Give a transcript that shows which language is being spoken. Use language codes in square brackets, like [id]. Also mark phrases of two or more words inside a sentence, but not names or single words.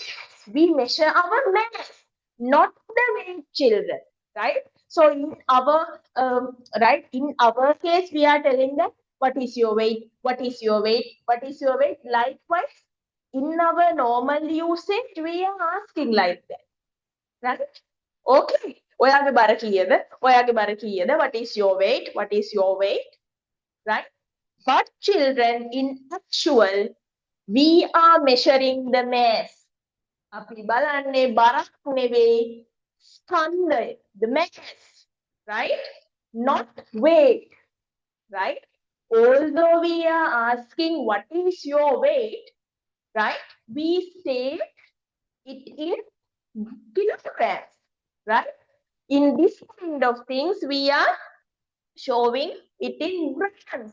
[en] We measure our mass, not the weight, children, right? So in our in our case, we are telling them what is your weight, what is your weight, what is your weight. Likewise, in our normal usage, we are asking like that, right? [si] Okay. ඔයාගේ බර කීයද? ඔයාගේ බර කීයද? [en] What is your weight? What is your weight? Right? But children, in actual, we are measuring the mass. [si] අපි බලන්නේ බරක් නෙවෙයි, ස්කන්ධය, [en] the mass, right? Not weight, right? Although we are asking what is your weight, right? We say it in kilograms, right? In this kind of things, we are showing it in grams.